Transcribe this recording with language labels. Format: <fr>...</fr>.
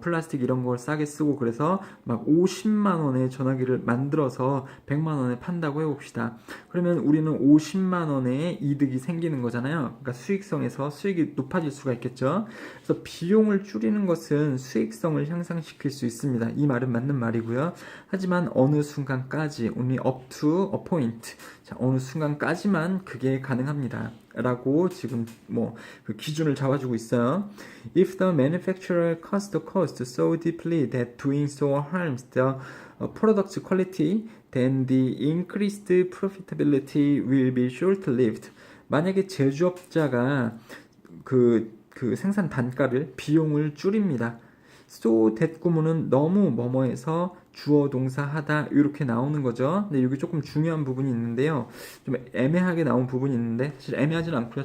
<ko>플라스틱 이런 걸 싸게 쓰고, 그래서 막 50만 원의 전화기를 만들어서 100만 원에 판다고 해봅시다. 그러면 우리는 50만 원의 이득이 생기는 거잖아요. 그러니까 수익성에서 수익이 높아질 수가 있겠죠. 그래서 비용을 줄이는 것은 수익성을 향상시킬 수 있습니다. 이 말은 맞는 말이고요. 하지만 어느 순간까지,</ko> <en>only up to a point.</en> <ko>자, 어느 순간까지만 그게 가능합니다. 라고 지금 그 기준을 잡아주고 있어요.</ko> <en>If the manufacturer cuts the cost so deeply that doing so harms the product's quality, then the increased profitability will be short-lived.</en> <ko>만약에 제조업자가 그 생산 단가를, 비용을 줄입니다. so that 구문은 너무 뭐뭐해서 주어 동사 하다 이렇게 나오는 거죠. 근데 여기 조금 중요한 부분이 있는데요. 좀 애매하게 나온 부분이 있는데 사실 애매하지는 않고요.</ko>